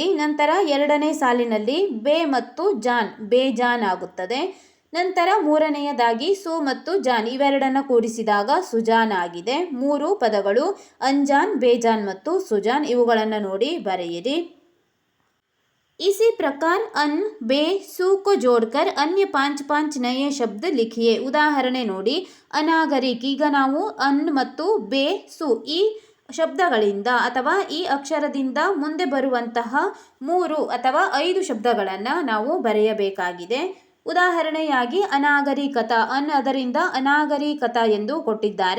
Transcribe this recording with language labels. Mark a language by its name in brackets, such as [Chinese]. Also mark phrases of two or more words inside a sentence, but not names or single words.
[Kannada] ನಂತರ ಎರಡನೇ ಸಾಲಿನಲ್ಲಿ ಬೇ ಮತ್ತು ಜಾನ್, ಬೇಜಾನ್ ಆಗುತ್ತದೆ. ನಂತರ ಮೂರನೆಯದಾಗಿ ಸು ಮತ್ತು ಜಾನ್ ಇವೆರಡನ್ನು ಕೂಡಿಸಿದಾಗ ಸುಜಾನ್ ಆಗಿದೆ. 3 ಪದಗಳು ಅಂಜಾನ್, ಬೇಜಾನ್ ಮತ್ತು ಸುಜಾನ್. ಇವುಗಳನ್ನು ನೋಡಿ ಬರೆಯಿರಿ. [Hindi] इसी प्रकार अन बे सु को जोड़कर अन्य 5 नए शब्द लिखिए. [Kannada] ಉದಾಹರಣೆ ನೋಡಿ, ಅನಾಗರಿಕ್. ಈಗ ನಾವು ಅನ್ ಮತ್ತು ಬೇ ಸು ಈ ಶಬ್ದಗಳಿಂದ ಅಥವಾ ಈ ಅಕ್ಷರದಿಂದ ಮುಂದೆ ಬರುವಂತಹ 3 ಅಥವಾ 5 ಶಬ್ದಗಳನ್ನು ನಾವು ಬರೆಯಬೇಕಾಗಿದೆ. ಉದಾಹರಣೆಯಾಗಿ ಅನಾಗರಿಕತ, ಅದರಿಂದ ಅನಾಗರಿಕತ ಎಂದು ಕೊಟ್ಟಿದ್ದಾರೆ.